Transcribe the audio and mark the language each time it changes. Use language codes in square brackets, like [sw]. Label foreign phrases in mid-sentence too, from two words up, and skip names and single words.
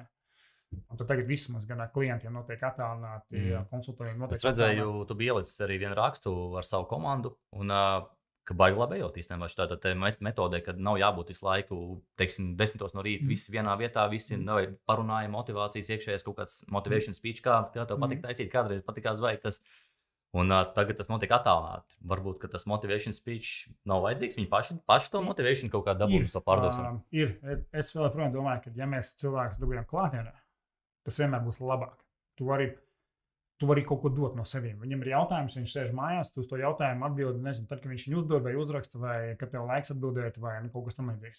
[lv] Un tad tagad viss mums gan ar klientiem notiek attālināti, konsultējumi notiek. Es redzēju, tu biji ielicis arī vienu rakstu ar savu komandu, un ka baigi labi ejot īstenībā šādā metodē, kad nav jābūt visu laiku, teiksim, 10 no rīta, visi vienā vietā, visi parunāja motivācijas iekšējais kaut kāds [en] motivation speech, [lv] kā tev patīk taisīt, kādreiz patikās vai tas. Un tagad tas notiek attālināti. Varbūt, ka tas [en] motivation speech [lv] nav vajadzīgs. Viņi paši to motivation kaut kā dabūs to pārdošanu. Ir. Es vēl joprojām domāju, ka ja mēs cilvēkus dabūjam klātienē, tas vienmēr būs labāk. Tu vari kaut ko dot no sevīm. Viņam ir jautājums, viņš sēž mājās, tu uz to jautājumu atbildi, nezinu, tad, kad viņš viņu uzdod vai uzraksta, vai kad tev laiks atbildēt, vai kaut kas tam līdzīgs.